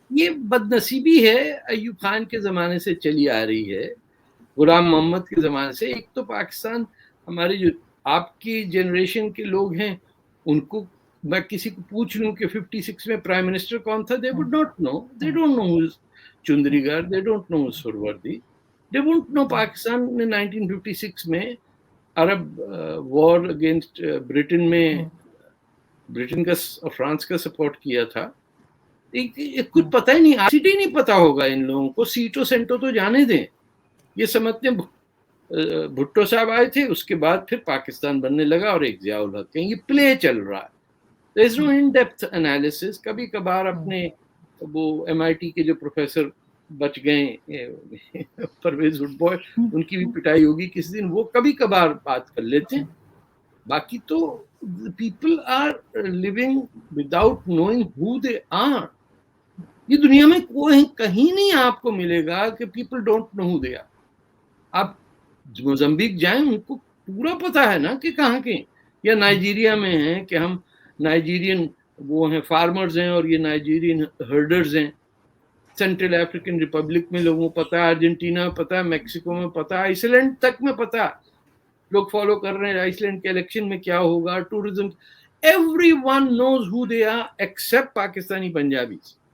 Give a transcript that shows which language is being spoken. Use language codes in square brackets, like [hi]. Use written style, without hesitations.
[ur] یہ بد نصیبی ہے, ایوب خان کے زمانے سے چلی آ رہی ہے, غلام محمد کے زمانے سے. ایک تو پاکستان, ہماری جو آپ کی جنریشن کے لوگ ہیں, ان کو میں کسی کو پوچھ لوں کہ 56 میں پرائم منسٹر کون تھا, [en] they would not know. They don't know who is Chundrigar, they don't know who is Suhrawardy, they won't know. [ur] Pakistan نے 1956 میں عرب وار اگینسٹ برٹن میں برٹن کا فرانس کا سپورٹ کیا تھا. کچھ پتہ ہی نہیں, سیٹ ہی نہیں پتا ہوگا ان لوگوں کو. سیٹو سینٹو تو جانے دیں, یہ سمجھتے ہیں بھٹو صاحب آئے تھے, اس کے بعد پھر پاکستان بننے لگا اور ایک ضیاء الحق ہیں. یہ پلے چل رہا ہے, [en] there is no in-depth analysis. [ur] کبھی کبھار اپنے وہ MIT کے جو پروفیسر بچ گئے پرویز وڈ بوائے, ان کی بھی پٹائی ہوگی کسی دن, وہ کبھی کبھار بات کر لیتے ہیں. باقی تو [en] people are living without knowing who they are. [ur] یہ دنیا میں کوئی کہیں نہیں آپ کو ملے گا کہ [en] people don't know who they are. [ur] آپ موزمبیق جائیں, ان کو پورا پتا ہے نا کہ کہاں کے, یا نائجیریا میں ہیں کہ ہم نائجیرین وہ ہیں فارمرز ہیں اور یہ نائجیرین ہرڈرز ہیں. سینٹرل افریقن ریپبلک میں لوگوں کو پتا ہے, ارجنٹینا میں پتا ہے, میکسیکو میں پتا ہے, آئس لینڈ تک میں پتا ہے. لوگ فالو کر رہے ہیں آئس لینڈ کے الیکشن میں کیا ہوگا, tourism. [en] Everyone knows who they are except Pakistani Punjabis.